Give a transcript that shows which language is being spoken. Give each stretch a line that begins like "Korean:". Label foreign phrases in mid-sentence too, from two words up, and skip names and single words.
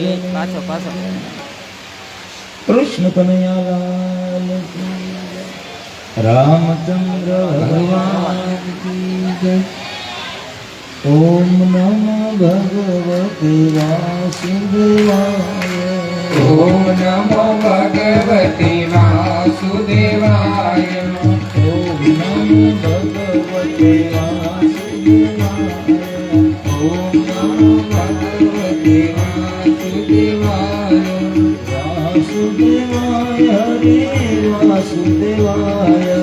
Gujarati: પાછો પાછો
Hindi: कृष्ण कन्हैया लाल की जय। रामचंद्र भगवान की जय।
Sanskrit: ओम नमो भगवते वासुदेवाय ઓમ નમો ભગવતી વાસુદેવાય ઓમ નમો ભગવતે વાસુદેવાય ઓમ નમો ભગવતે વાસુદેવાય વાસુદેવાય હરે વાસુદેવાય